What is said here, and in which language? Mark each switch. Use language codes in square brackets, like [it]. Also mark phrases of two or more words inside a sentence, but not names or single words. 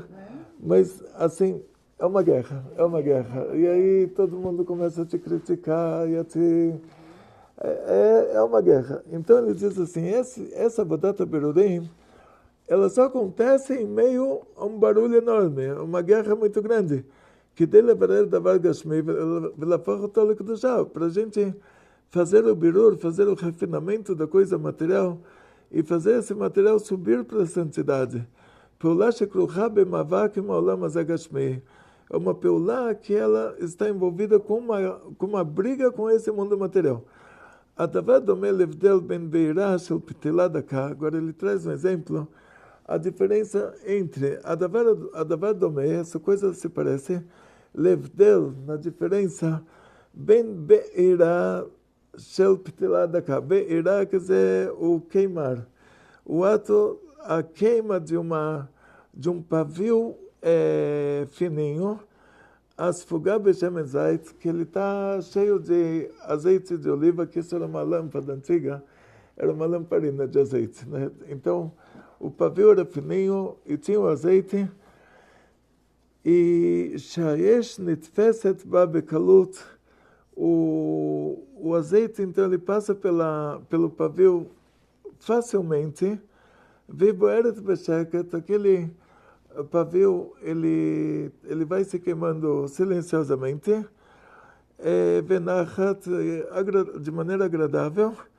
[pt] Mas, assim, é uma guerra. E aí todo mundo começa a te criticar e a te... É uma guerra. Então ele diz assim, essa [he] עבודת הבירורים, [pt] ela só acontece em meio a um barulho enorme, uma guerra muito grande. [he] כדי לברר דבר גשמי ולהפוך אותו לקדושה, [pt] para a gente fazer o birur, fazer o refinamento da coisa material e fazer esse material subir para a santidade. [he] פעולה שכרוכה במאבק עם העולם הזה גשמי. [pt] É uma פעולה que ela está envolvida com uma briga com esse mundo material. [he] הדבר דומה להבדל בין בעירה של פתילה דקה, [pt] agora ele traz um exemplo, a diferença entre, [he] הדבר דומה, [pt] essa coisa se parece, להבדל, na diferença, [he] בין בעירה של פתילה דקה. [pt] בעירה quer dizer o queimar. O ato, a queima de um pavio fininho, [he] הספוגה בשמן זית, [pt] que ele está cheio de azeite de oliva, que isso era uma lâmpada antiga, era uma lamparina de azeite, né? Então, o pavio era fininho e tinha o azeite, [he] שהאש נתפסת בה בקלות, [pt] o azeite, então, ele passa pelo pavio facilmente, [he] ובוערת בשקט, [pt] aquele pavio, ele vai se queimando silenciosamente, venachat, de maneira agradável,